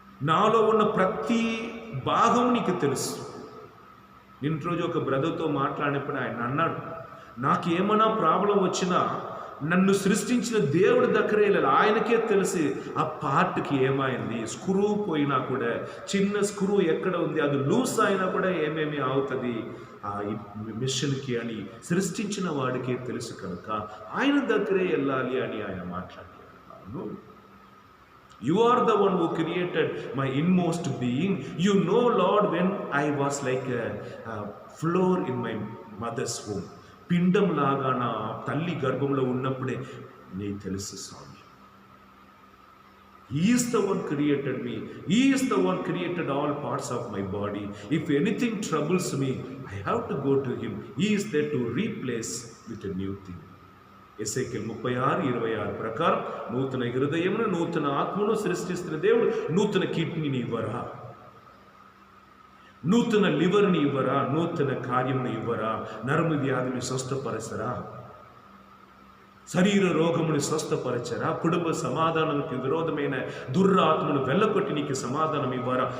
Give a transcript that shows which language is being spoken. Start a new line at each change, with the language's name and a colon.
Telugu: నాలో ఉన్న ప్రతి భాగం నీకు తెలుసు. నిన్న రోజు ఒక బ్రదర్తో మాట్లాడినప్పుడు ఆయన అన్నాడు, నాకు ఏమైనా ప్రాబ్లం వచ్చినా నన్ను సృష్టించిన దేవుడి దగ్గరే వెళ్ళాలి, ఆయనకే తెలిసి ఆ పార్ట్కి ఏమైంది. స్క్రూ పోయినా కూడా, చిన్న స్క్రూ ఎక్కడ ఉంది, అది లూస్ అయినా కూడా ఏమేమి అవుతుంది ఆ మిషన్కి అని సృష్టించిన వాడికే తెలుసు కనుక ఆయన దగ్గరే వెళ్ళాలి అని ఆయన మాట్లాడారు.
English: You are the one who created my inmost being. You know, Lord, when I was like a floor in my mother's womb.
Telugu: పిండం లాగా నా తల్లి గర్భంలో ఉన్నప్పుడే నీకు తెలుసు స్వామి.
English: He is the one created me. He is the one created all parts of my body. If anything troubles me, I have to go to him. He is there to replace with a new thing.
Telugu: ఎస్ఐకేల్ 36:26 ప్రకారం నూతన హృదయమును, నూతన ఆత్మను సృష్టిస్తున్న దేవుడు నూతన కిడ్నీని ఇవ్వరా, నూతన లివర్ని ఇవ్వరా, నూతన కార్యమును ఇవ్వరా, నరము వ్యాధిని స్వస్థపరచరా, శరీర రోగముని స్వస్థపరచరా, కుటుంబ సమాధానానికి విరోధమైన దుర్రాత్మను వెళ్ళకొట్టి నీకు సమాధానం ఇవ్వరా.